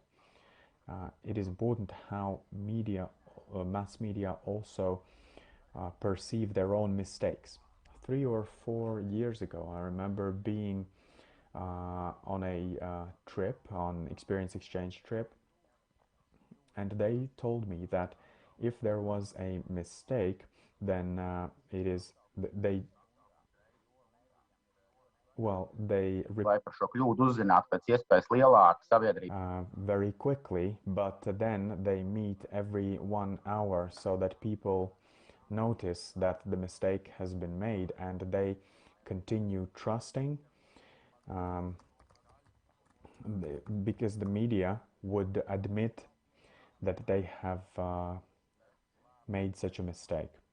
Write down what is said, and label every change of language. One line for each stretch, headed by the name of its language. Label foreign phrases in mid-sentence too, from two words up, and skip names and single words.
English: It is important how media, mass media also perceive their own mistakes 3 or 4 years ago, I remember being on a trip, on experience exchange trip, and they told me that if there was a mistake, then they
Latvian: Lai par šo kļūdu uzzinātu pēc iespējas lielāka sabiedrība.
English: very quickly, but then they meet every 1 hour so that people notice that the mistake has been made and they continue trusting, because the media would admit that they have made such a mistake.